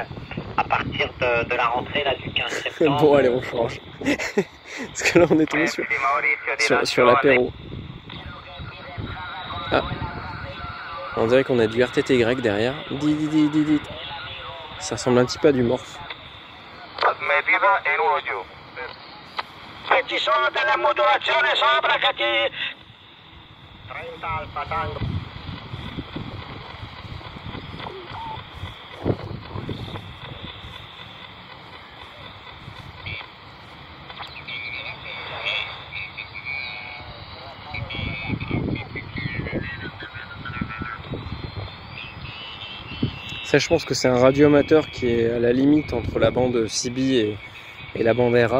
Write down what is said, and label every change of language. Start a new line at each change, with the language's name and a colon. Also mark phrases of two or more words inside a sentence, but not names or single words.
French: À partir de la rentrée, là, du 15 septembre. Bon, allez, on change. Parce que là, on est tombé sur l'apéro. Ah. On dirait qu'on a du RTTY derrière. Dit. Ça ressemble un petit peu à du morph.
Italian: Medida in uno giù. Se ci sono delle modulazioni sopra che ti...
English: 30 Alfa Tango.
French: Ça, je pense que c'est un radioamateur qui est à la limite entre la bande CB et la bande RA.